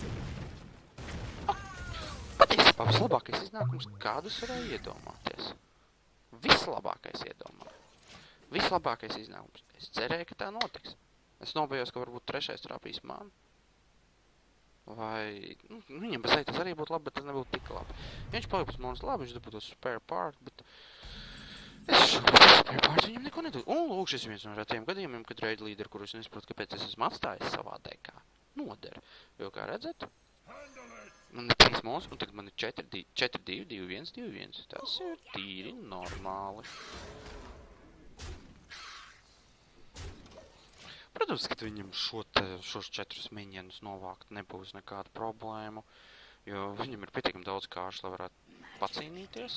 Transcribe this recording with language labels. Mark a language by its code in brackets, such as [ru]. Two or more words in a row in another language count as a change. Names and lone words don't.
[lv] Patiesībā vislabākais iznākums, kādus varēja iedomāties. Vislabākais iznākums. Es cerēju, ka tā notiks. Es nobējos, ka varbūt 3. trāpīs man. Vai... viņam bez tas arī būtu labi, bet tas nebūtu tik labi. Ja viņš paliek pēc manis labi, viņš dabūtu [en] spare part, [lv] bet... Es šobrīd [en] spare part [lv] viņam neko nedod. Un lūk, šis viens no retiem gadījumiem, kad [en] raid leader, [lv] kuru es nesaprotu, kāpēc es esmu atstājis savā dekā, noder. Jo, kā redzat, man ir 3 monstri, un tagad man ir 4, 2, 2, 1, 2, 1. Tas ir tīri normāli. Protams, ka viņam šos 4 minienus novākt nebūs nekāda problēmu, jo viņam ir pietiekami daudz kāršu, lai varētu pacīnīties.